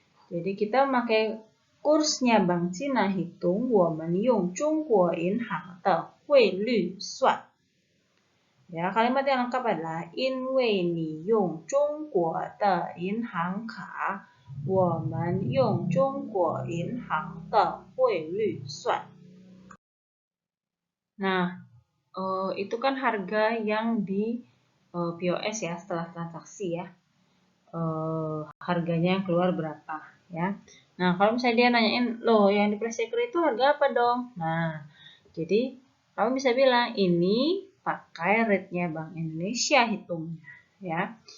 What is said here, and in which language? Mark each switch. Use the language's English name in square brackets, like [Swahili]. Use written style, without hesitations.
[Indonesian] Jadi kita memakai kursnya Bank Cina hitung, [Chinese] 我们用中国银行的汇率算. [Indonesian] Ya, kalimat yang lengkap adalah [Chinese] 因为你用中国的银行卡，我们用中国银行的汇率算. [Indonesian] Nah, itu kan harga yang di POS ya setelah transaksi ya. Harganya yang keluar berapa ya. Nah, kalau misalnya dia nanyain, loh yang di price checker itu harga apa dong? Nah, jadi kamu bisa bilang ini pakai rate-nya Bank Indonesia hitungnya ya.